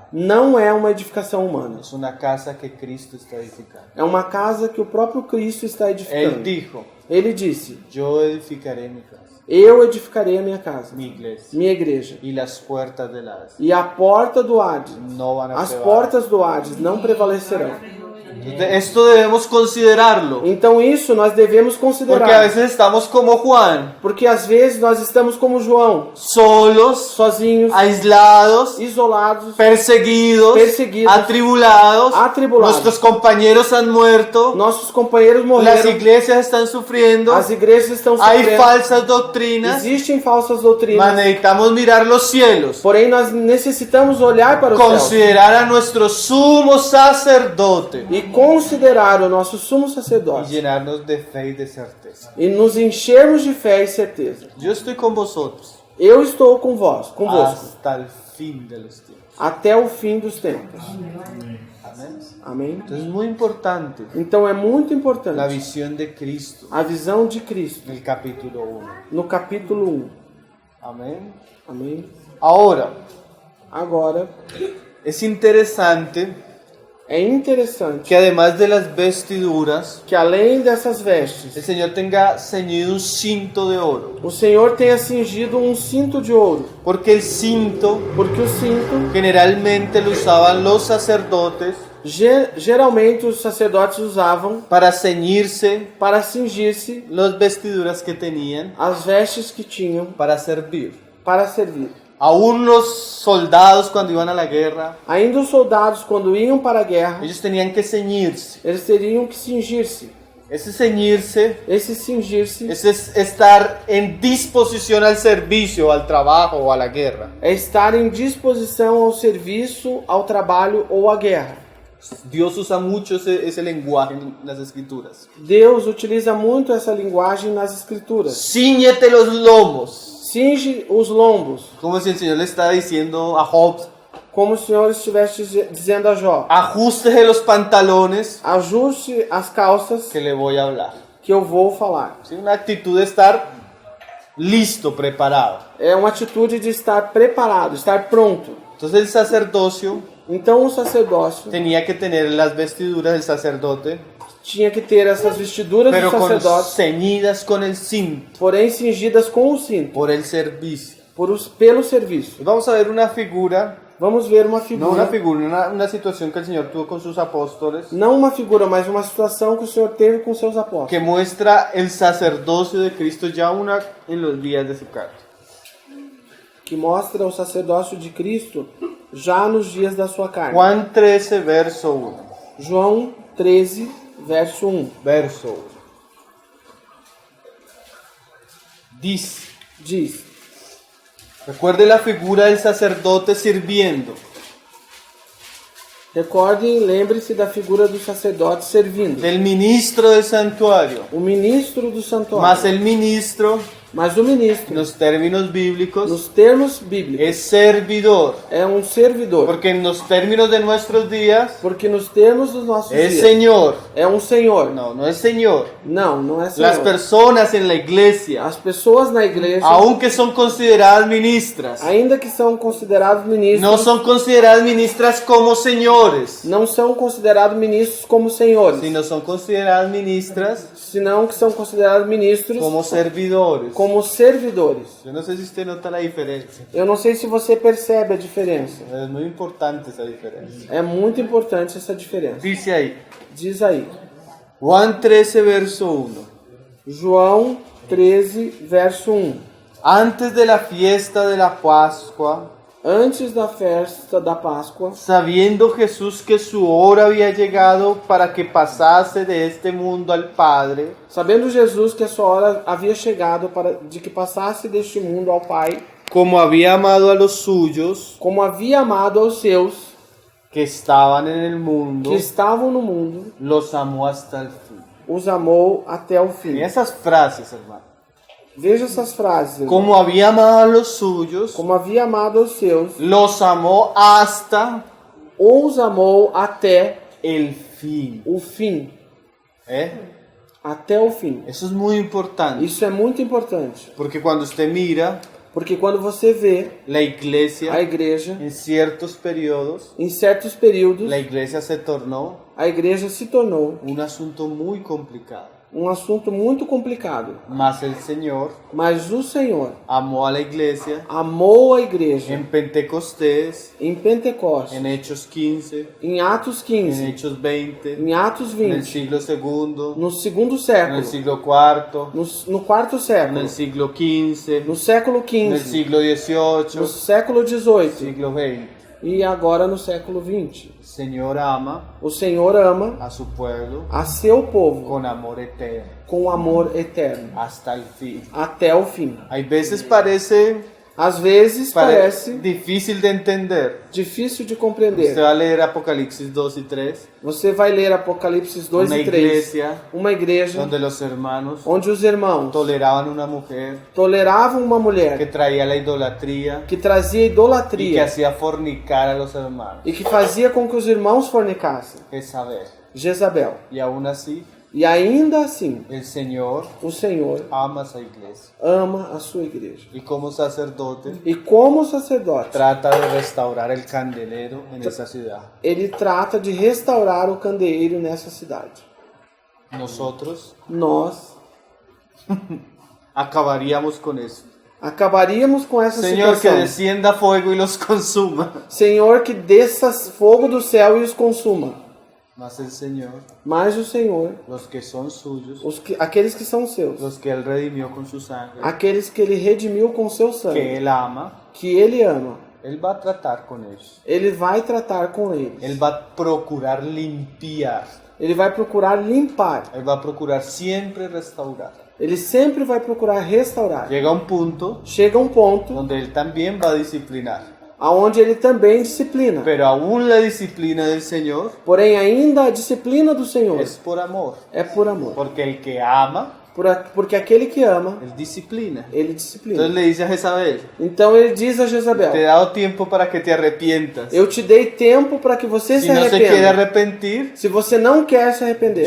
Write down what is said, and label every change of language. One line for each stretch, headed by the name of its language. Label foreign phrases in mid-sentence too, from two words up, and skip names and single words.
Portuguese: não é uma edificação humana.
Spanish: es una casa que Cristo está edificando.
Portuguese: É uma casa que o próprio Cristo está
Spanish: Él
Portuguese: edificando.
Spanish: dijo,
Portuguese: Ele disse:
Spanish: yo edificaré mi casa,
Portuguese: eu edificarei a minha casa,
Spanish: mi iglesia,
Portuguese: minha igreja,
Spanish: y las puertas del Hades
Portuguese: e a porta do Hades,
Spanish: no van a
Portuguese: as
Spanish: prevalecer.
Portuguese: portas do Hades não prevalecerão.
Spanish: Entonces, esto debemos considerarlo,
Portuguese: Então isso nós devemos
Spanish: porque a
Portuguese: considerar,
Spanish: veces estamos como Juan,
Portuguese: porque às vezes nós estamos como João,
Spanish: solos,
Portuguese: sozinhos,
Spanish: aislados,
Portuguese: isolados,
Spanish: perseguidos,
Portuguese: Perseguidos,
Spanish: atribulados,
Portuguese: atribulados.
Spanish: nuestros compañeros han muerto,
Portuguese: nossos companheiros
Spanish: las
Portuguese: morreram,
Spanish: iglesias están sufriendo,
Portuguese: as igrejas estão
Spanish: hay
Portuguese: sofrendo,
Spanish: falsas doctrinas,
Portuguese: existem falsas
Spanish: mas
Portuguese: doutrinas,
Spanish: necesitamos mirar los cielos,
Portuguese: porém nós necessitamos olhar para o céu
Spanish: considerar a nuestro sumo sacerdote
Portuguese: e considerar o nosso sumo
Spanish: y
Portuguese: sacerdote
Spanish: llenarnos de fe y de certeza.
Portuguese: e nos enchermos de fé e certeza.
Spanish: Yo estoy con vosotros
Portuguese: Eu estou convosco,
Spanish: hasta el fin de los tiempos.
Portuguese: até o fim dos tempos.
Spanish: Amén.
Portuguese: Amém?
Spanish: Entonces es muy importante
Portuguese: Então é muito
Spanish: la
Portuguese: importante
Spanish: visión de Cristo
Portuguese: a visão de Cristo
Spanish: en el capítulo 1.
Portuguese: no capítulo 1.
Spanish: Amén.
Portuguese: Amém?
Spanish: Ahora,
Portuguese: Agora,
Spanish: es interesante
Portuguese: é interessante
Spanish: que además de las vestiduras,
Portuguese: que além dessas vestes,
Spanish: el Señor tenga ceñido un cinto de oro.
Portuguese: o Senhor tenha cingido um cinto de ouro,
Spanish: Porque el cinto
Portuguese: porque o cinto,
Spanish: generalmente lo usaban los sacerdotes
Portuguese: geralmente os sacerdotes usavam
Spanish: para ceñirse
Portuguese: para cingir-se
Spanish: las vestiduras que tenían
Portuguese: as vestes que tinham
Spanish: para servir.
Portuguese: para servir.
Spanish: Aún los soldados cuando iban a la guerra,
Portuguese: Ainda os soldados, quando iam para a guerra,
Spanish: ellos tenían que ceñirse.
Portuguese: eles teriam que cingir-se.
Spanish: Ese ceñirse
Portuguese: Esse cingir-se
Spanish: es estar en disposición al servicio, al trabajo o a la guerra.
Portuguese: é estar em disposição ao serviço, ao trabalho ou à guerra.
Spanish: Dios usa mucho ese lenguaje en las escrituras.
Portuguese: Deus utiliza muito essa linguagem nas escrituras.
Spanish: Cíñete los lomos.
Portuguese: Cinge os lombos,
Spanish: Como si el Señor le estaba diciendo a Job,
Portuguese: como o Senhor estivesse dizendo a Jó.
Spanish: ajuste los pantalones
Portuguese: Ajuste as calças,
Spanish: que le voy a hablar.
Portuguese: que eu vou falar.
Spanish: ¿Sí? Una actitud de estar listo, preparado.
Portuguese: É uma atitude de estar preparado, estar pronto.
Spanish: Entonces el sacerdocio
Portuguese: Então o sacerdócio
Spanish: tenía que tener las vestiduras del sacerdote,
Portuguese: tinha que ter essas vestiduras
Spanish: pero
Portuguese: do sacerdote,
Spanish: ceñidas con el cinto
Portuguese: porém cingidas com o cinto,
Spanish: por el servicio.
Portuguese: pelo serviço.
Spanish: Y vamos a ver una figura,
Portuguese: Vamos ver uma
Spanish: no
Portuguese: figura,
Spanish: una figura, una situación que el Señor tuvo con sus apóstoles,
Portuguese: não uma figura, mas uma situação que o Senhor teve com seus apóstolos,
Spanish: que muestra el sacerdocio de Cristo ya en los días de su carta.
Portuguese: que mostra o sacerdócio de Cristo já nos dias da sua carne.
Spanish: Juan 13, verso 1.
Portuguese: João 13, verso 1.
Spanish: Verso 1.
Portuguese: Diz:
Spanish: Recuerde la figura del sacerdote sirviendo.
Portuguese: recordem, lembre-se da figura do sacerdote servindo.
Spanish: Del ministro del santuario.
Portuguese: O ministro do santuário.
Spanish: Más el ministro,
Portuguese: Mas o ministro,
Spanish: en los términos bíblicos,
Portuguese: nos termos bíblicos,
Spanish: es servidor.
Portuguese: é um servidor.
Spanish: Porque en los términos de nuestros días,
Portuguese: Porque nos termos dos nossos
Spanish: es
Portuguese: dias,
Spanish: Señor.
Portuguese: é um senhor.
Spanish: No, no es Señor.
Portuguese: Não, não é senhor.
Spanish: Las personas en la iglesia,
Portuguese: As pessoas na igreja,
Spanish: aunque son consideradas ministras,
Portuguese: ainda que são considerados ministros,
Spanish: no son consideradas ministras como señores,
Portuguese: não são considerados ministros como senhores,
Spanish: sino son consideradas ministras
Portuguese: senão que são considerados ministros
Spanish: como servidores.
Portuguese: como servidores.
Spanish: Yo no sé si usted nota la diferencia.
Portuguese: Eu não sei se você percebe a diferença.
Spanish: Es muy importante esa diferencia.
Portuguese: É muito importante essa diferença.
Spanish: Dice ahí,
Portuguese: Diz aí,
Spanish: Juan 13, verso 1.
Portuguese: João 13, verso 1.
Spanish: Antes de la fiesta de la Pascua,
Portuguese: Antes da festa da Páscoa,
Spanish: sabiendo Jesús que su hora había llegado para que pasase de este mundo al Padre,
Portuguese: sabendo Jesus que a sua hora havia chegado de que passasse deste mundo ao Pai,
Spanish: como había amado a los suyos
Portuguese: como havia amado aos seus
Spanish: que estaban en el mundo,
Portuguese: que estavam no mundo,
Spanish: los amó hasta el fin.
Portuguese: os amou até o
Spanish: Y
Portuguese: fim.
Spanish: esas frases, hermano.
Portuguese: Veja essas frases. irmão.
Spanish: Como había amado a los suyos,
Portuguese: Como havia amado aos seus,
Spanish: los amó hasta
Portuguese: os amou até
Spanish: el fin.
Portuguese: o fim.
Spanish: ¿Eh?
Portuguese: Até o fim.
Spanish: Eso es muy importante.
Portuguese: Isso é muito importante,
Spanish: Porque cuando usted mira
Portuguese: porque quando você vê
Spanish: la iglesia
Portuguese: a igreja,
Spanish: en ciertos periodos,
Portuguese: em certos períodos,
Spanish: la iglesia se tornó
Portuguese: a igreja se tornou
Spanish: un asunto muy complicado.
Portuguese: um assunto muito complicado.
Spanish: Mas el Señor
Portuguese: Mas o Senhor
Spanish: amó a la iglesia
Portuguese: amou a igreja
Spanish: en Pentecostés,
Portuguese: em Pentecostes,
Spanish: en Hechos 15,
Portuguese: em Atos
Spanish: en
Portuguese: 15,
Spanish: Hechos 20,
Portuguese: em Atos
Spanish: en el
Portuguese: 20,
Spanish: siglo segundo,
Portuguese: no segundo
Spanish: en
Portuguese: século,
Spanish: el siglo cuarto,
Portuguese: no quarto
Spanish: en
Portuguese: século,
Spanish: el siglo 15,
Portuguese: no século
Spanish: en el
Portuguese: XV,
Spanish: siglo
Portuguese: no
Spanish: 18,
Portuguese: século XVIII
Spanish: siglo 20.
Portuguese: e agora no século XX.
Spanish: El Señor ama
Portuguese: O Senhor ama
Spanish: a su pueblo
Portuguese: a seu povo
Spanish: con amor eterno,
Portuguese: com amor eterno,
Spanish: hasta el fin.
Portuguese: até o fim.
Spanish: Hay veces parece
Portuguese: Às vezes parece
Spanish: difícil de entender.
Portuguese: difícil de
Spanish: Usted
Portuguese: compreender.
Spanish: va a leer Apocalipsis 2 y 3,
Portuguese: Você vai ler Apocalipse 2
Spanish: una
Portuguese: e 3.
Spanish: iglesia
Portuguese: Uma igreja
Spanish: donde los hermanos
Portuguese: onde os irmãos
Spanish: toleraban una mujer
Portuguese: toleravam uma
Spanish: que
Portuguese: mulher
Spanish: traía la idolatría
Portuguese: que trazia
Spanish: y que
Portuguese: idolatria
Spanish: hacía fornicar a los hermanos.
Portuguese: e que fazia com que os irmãos fornicassem.
Spanish: Jezabel.
Portuguese: Jezabel.
Spanish: Y aún así,
Portuguese: E ainda assim,
Spanish: el Señor
Portuguese: o Senhor
Spanish: ama a esa iglesia.
Portuguese: ama a sua igreja.
Spanish: Y como sacerdote,
Portuguese: E como sacerdote,
Spanish: trata de restaurar el candelero en esa ciudad.
Portuguese: ele trata de restaurar o candeeiro nessa cidade.
Spanish: Nosotros
Portuguese: Nós
Spanish: acabaríamos con eso.
Portuguese: acabaríamos com essa
Spanish: Señor, que
Portuguese: situação.
Spanish: descienda fuego y los consuma.
Portuguese: Senhor, que desça fogo do céu e os consuma.
Spanish: Mas el Señor,
Portuguese: Mas o Senhor,
Spanish: los que son suyos,
Portuguese: aqueles que são seus,
Spanish: los que Él redimió con su sangre,
Portuguese: aqueles que ele redimiu com seu
Spanish: que
Portuguese: sangue,
Spanish: Él ama,
Portuguese: que ele ama,
Spanish: Él va a tratar con ellos.
Portuguese: ele vai tratar com eles.
Spanish: Él va a procurar limpiar.
Portuguese: Ele vai procurar limpar.
Spanish: Él va a procurar siempre restaurar.
Portuguese: Ele sempre vai procurar restaurar.
Spanish: Llega un punto
Portuguese: Chega um ponto
Spanish: donde Él también va a disciplinar.
Portuguese: aonde ele também disciplina.
Spanish: Pero aún la disciplina del Señor
Portuguese: Porém, ainda a disciplina do Senhor
Spanish: es por amor.
Portuguese: é por amor.
Spanish: Porque el que ama
Portuguese: Porque aquele que ama,
Spanish: él disciplina.
Portuguese: ele
Spanish: Entonces
Portuguese: disciplina.
Spanish: le dice a Jezabel,
Portuguese: Então ele diz a
Spanish: te he
Portuguese: Jezabel,
Spanish: dado tiempo para que te arrepientas.
Portuguese: eu te dei tempo para que você
Spanish: Si
Portuguese: se
Spanish: no se quiere
Portuguese: arrependa.
Spanish: arrepentir,
Portuguese: Se você não quer se arrepender,